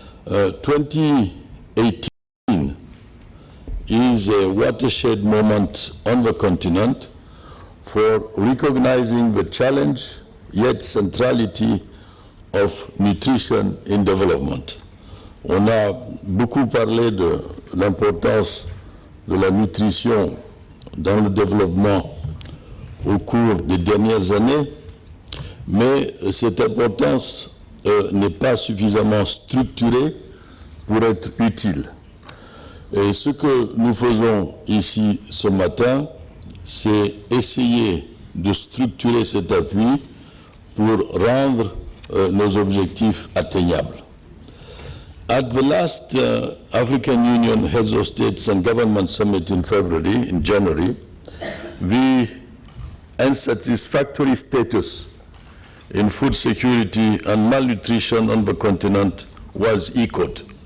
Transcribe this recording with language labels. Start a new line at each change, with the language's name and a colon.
English: 2018 is a watershed moment on the continent for recognizing the challenge yet centrality of nutrition in development.
French: On a beaucoup parlé de l'importance de la nutrition dans le développement au cours des dernières années, mais cette importance n'est pas suffisamment structurée pour être utile. Et ce que nous faisons ici ce matin, c'est essayer de structurer cet appui pour rendre nos objectifs atteignables.
English: At the last African Union Heads of States and Government Summit in January, the unsatisfactory status in food security and malnutrition on the continent was echoed.